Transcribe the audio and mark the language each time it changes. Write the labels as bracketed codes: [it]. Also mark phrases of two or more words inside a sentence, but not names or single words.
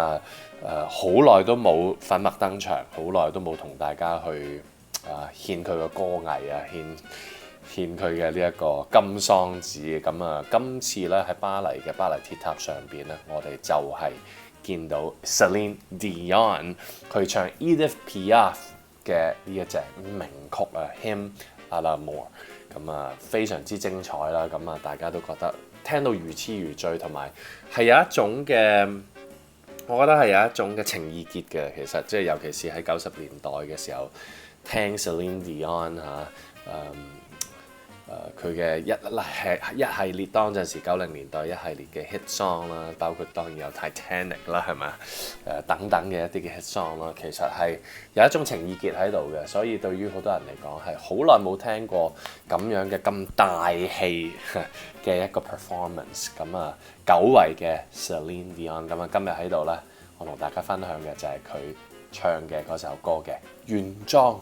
[yue] 啊好耐都冇粉墨登場，好耐都冇同大家去獻佢嘅歌藝啊，獻佢嘅呢一個金桑子，咁啊今次咧喺巴黎嘅巴黎鐵塔上邊咧，我哋就係見到 Celine Dion 佢唱 Edith Piaf 嘅呢一隻名曲啊 Hymn à l'amour，咁啊非常之精彩啦，咁啊大家都覺得聽到如痴如醉，同埋係有一種嘅，我覺得係有一種嘅情意結嘅，其實即係尤其是喺90年代嘅時候聽 Celine Dion 佢嘅一系列當陣時90年代一系列嘅 [en] hit song [yue] 啦，包括當然有 Titanic 啦，係咪等等嘅一啲嘅 [en] hit song [yue] 啦，其實係有一種情意結喺度嘅，所以對於好多人嚟講係好耐冇聽過咁樣嘅咁大氣嘅一個 performance， 咁啊久違嘅 Celine Dion， 咁啊今日喺度咧，我同大家分享嘅就係佢唱嘅嗰首歌嘅原裝。